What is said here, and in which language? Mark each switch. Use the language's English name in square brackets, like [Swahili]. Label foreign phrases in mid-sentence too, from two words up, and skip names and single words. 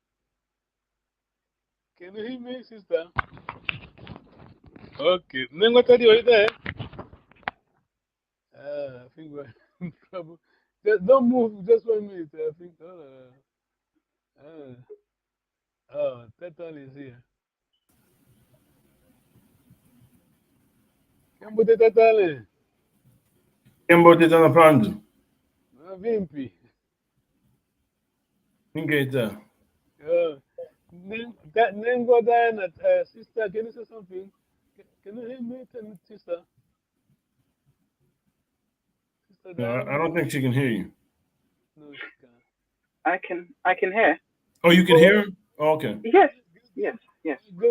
[English] Can you hear me, Sister? Okay. Nengotadi, are you there? I think we're in trouble. Just don't move, just 1 minute. I think. Tetan is here. Yambute Tetale. Yambute Tanapandu. Vimpi. Ingeta. Nengo Diana, Sister, can you say something? Can you hear me, Sister? Sister No, Diana? I don't think she can hear you. No, she can't. I can hear. Oh, you can hear him? Oh, okay. Yes. Good,